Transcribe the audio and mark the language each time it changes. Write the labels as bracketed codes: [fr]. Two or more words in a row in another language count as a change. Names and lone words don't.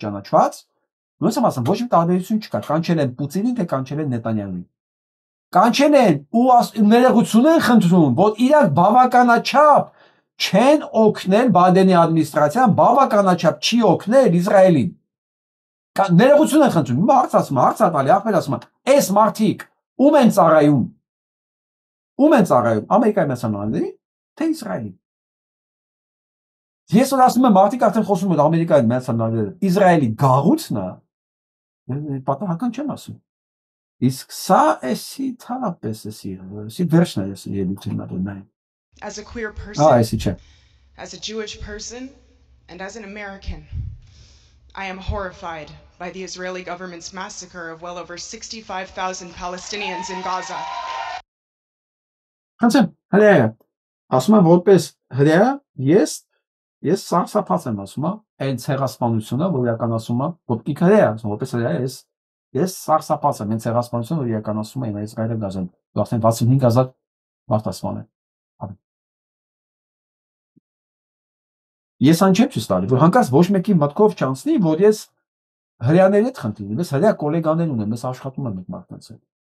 [hy] ճանաչված, ոնց եմ ասում, ոչ մի տարբերություն չկա, կանչել են Պուտինին, թե կանչել են Նետանյահուին։ Կանչել են ու ներողություն են խնդրում, որ իրար բավականաչափ չեն օգնել Բայդենի ադմինիստրացիան, բավականաչափ չի օգնել Իսրայելին։ Ներողություն են խնդրում, հիմա հարց տալի, ախպեր ասում, այս մարդիկ ում են ծառայում։ Ում են ծառայում, Ամերիկայի Միացյալ Նահանգներին, թե Իսրայելին։ Ես որ ասում եմ, մարդիկ արդեն խոսում են Ամերիկայի Միացյալ Նահանգները, Իսրայելի գաղութն է, պատահական չեմ ասում։ Իսկ սա էսի թարապես էսի վերջն է էսի ելույթն է։ [en] As a queer person, [hy] էսի չէ։ [en] as a Jewish person, and as an American, I am horrified by the Israeli government's massacre of well over 65,000 Palestinians in Gaza. [hy] Հանցեմ, հրեա, ասում եմ որպես հրեա, ես սարսափած եմ ասում, այն ցեղասպանությունը, որ իրականացում է, որպես հրեա, որպես հրեա ես սարսափած եմ, այն ցեղասպանությունը, որ իրականացում է Իսրայելը Գազան, արդեն 65,000 մարդ ասման է։ Ես այն չեմ ցույց տալի, որ հանկարծ ոչ մեկի մտքով չանցնի, որ ես հրեաների հետ խնդրի, ես հրեա գոլեգաներ ունեմ, ես աշխատում եմ այդ մարդկանց հետ։